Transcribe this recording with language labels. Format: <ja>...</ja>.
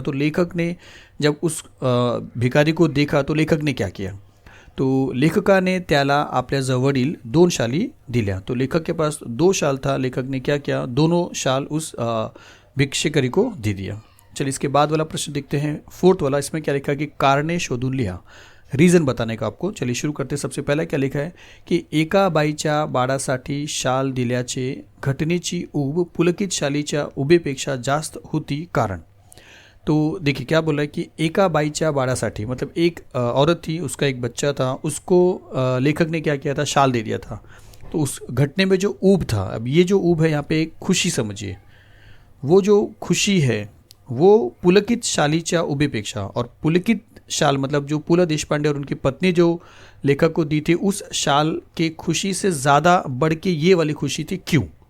<hi>तो लेखक ने जब उस भिखारी को देखा तो लेखक ने क्या किया, तो</hi> <mr>लेखकाने त्याला आपल्या जवळील 2 शाली दिल्या।</mr> <hi>तो लेखक के पास 2 शाल था, लेखक ने क्या किया, दोनों शाल उस भिक्षेकरी को दे दिया। चलिए इसके बाद वाला प्रश्न देखते हैं, फोर्थ वाला। इसमें क्या लिखा कि</hi> <mr>कारणे शोधून लिहा,</mr> <hi>रीज़न बताने का आपको। चलिए शुरू करते हैं। सबसे पहला क्या लिखा है कि</hi> <mr>एका बाईच्या बाळासाठी शाल दिल्याचे घटनेची ऊब पुलकित शालीच्या उभेपेक्षा जास्त होती कारण।</mr> <hi>तो देखिए क्या बोला है कि</hi> <mr>एका बाईच्या बाळासाठी,</mr> <hi>मतलब एक औरत थी, उसका एक बच्चा था, उसको लेखक ने क्या किया था, शाल दे दिया था। तो उस घटने में जो ऊब था, अब ये जो ऊब है यहाँ पे खुशी समझिए, वो जो खुशी है वो</hi> <mr>पुलकित शालीच्या उभेपेक्षा,</mr> <hi>और पुलकित शाल मतलब जो पु ल देशपांडे और उनकी पत्नी जो लेखक को दी थी, उस शाल के खुशी से ज़्यादा बढ़ के ये वाली खुशी थी। क्यों?</hi>